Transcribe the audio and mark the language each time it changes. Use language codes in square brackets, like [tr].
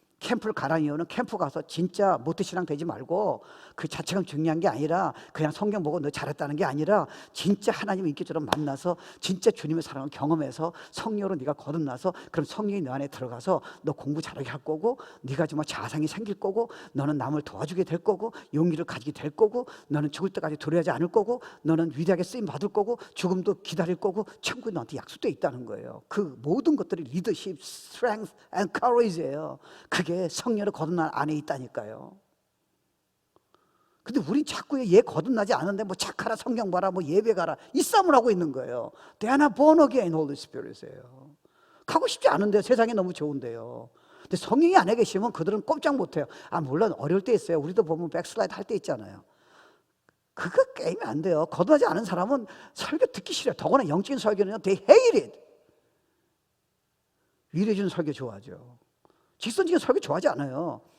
[ko] 캠프를 가라는 이유는 캠프 가서 진짜 모태신앙 되지 말고 그 자체가 중요한 게 아니라 그냥 성경 보고 너 잘했다는 게 아니라 진짜 하나님 인격처럼 만나서 진짜 주님의 사랑을 경험해서 성령으로 네가 거듭나서 그럼 성령이 너 안에 들어가서 너 공부 잘하게 할 거고 네가 정말 자상이 생길 거고 너는 남을 도와주게 될 거고 용기를 가지게 될 거고 너는 죽을 때까지 두려워하지 않을 거고 너는 위대하게 쓰임 받을 거고 죽음도 기다릴 거고 천국이 너한테 약속되어 있다는 거예요. 그 모든 것들이 리더십, [en] strength and courage [ko] 예요. 그게 성령으로 거듭난 안에 있다니까요. 근데 우린 자꾸 얘 거듭나지 않은데 뭐 착하라, 성경 봐라, 뭐 예배 가라 이 싸움을 하고 있는 거예요. [en] They are not born again, Holy Spirit이에요. [ko] 가고 싶지 않은데요. 세상이 너무 좋은데요. 근데 성령이 안에 계시면 그들은 꼼짝 못해요. 물론 어려울 때 있어요. 우리도 보면 백슬라이드 할 때 있잖아요. 그거 게임이 안 돼요. 거듭나지 않은 사람은 설교 듣기 싫어요. 더구나 영적인 설교는 [en] they hate it. [ko] 위로해주는 설교 좋아하죠. 직선적인 설교 좋아하지 않아요.